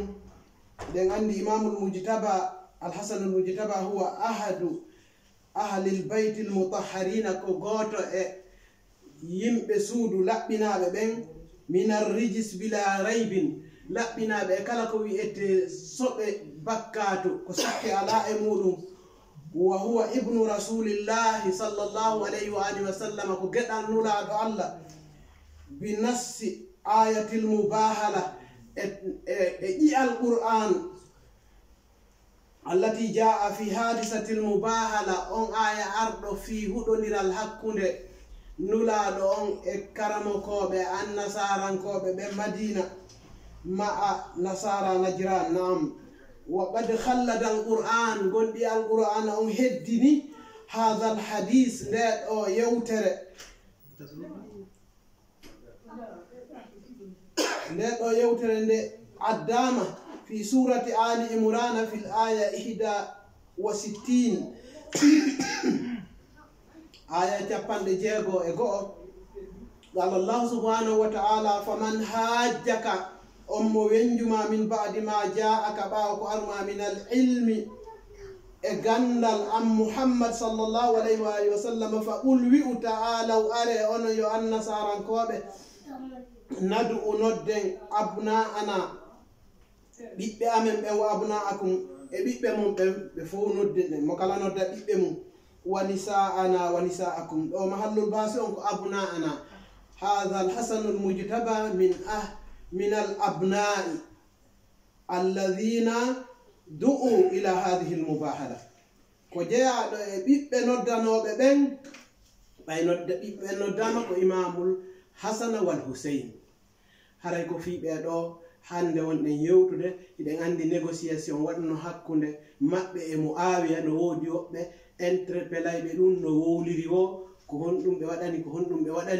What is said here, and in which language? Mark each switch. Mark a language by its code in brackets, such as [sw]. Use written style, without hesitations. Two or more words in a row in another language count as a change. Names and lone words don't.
[ff] ɗen andi [ar] الإمام المجتبى الحسن المجتبى هو أحد أهل البيت المطهرين, [ff] ko goto e yimɓe suudu laɓɓinaɓe ɓen [ar] من الرجس بلا ريب, [ff] laɓɓinaɓe e kala ko wi'ete soɓe bakkatu ko sakke ala e muɗum. [ar] وهو ابن رسول الله صلى الله عليه وآله وسلم, [ff] ko geɗal nulaɗo Allah [ar] بنص آية المباهلة [ff] e ƴi'al [ar] القرآن التي جاء في حادثة المباهلة, [ff] on aya arɗo [ar] fi [ff] huɗodiral hakkunde nulaɗo on e karamokoɓe annasarankoɓe ɓe madina [ar] مع نصارى نجران. نعم وقد خلد القرآن, [ff] gonɗi alquran on heddini [ar] هذا الحديث, [ff] nde ɗo yewtere nde addama [ar] في سورة آل عمران في الآية 61 آية 61 aya 61. قال الله سبحانه وتعالى فمن حاجك, [ff] on mo wenjuma [ar] من بعد ما جاءك, [ff] ɓaawo ko arma [ar] من العلم [ff] e gandal am [ar] Muhammad صلى الله عليه وآله وسلم, فقل [ff] wi'u ta'alaw, are ono yo annasarankoɓe, nadu nodden abna'ana, ɓiɓɓe amen ɓe, [ar] وأبناءكم [ff] e ɓiɓɓe mum ɓe fof nodden ɗen, mo kala nodda ɓiɓɓe mum, [ar] ونساءنا ونساءكم. [ff] ɗo [ar] محل البأس [ff] on ko abna'ana. [ar] هذا الحسن المجتبى من الأبناء الذين دعوا إلى هذه المباهلة, [ff] ko jeyaɗo e ɓiɓɓe noddanoɓe ɓen, ɓay nodda ɓiɓɓe noddama ko [ar] الإمام الحسن والحسين. [ff] haray ko fiɓe ɗo hande wonɗen yewtude, hiɗen andi négociation waɗno hakkunde maɓɓe e muawiya, no woodi woɓɓe interpelayɓe ɗum no wowliri wo, ko honɗum ɓe waɗani, ko honɗum ɓe waɗani.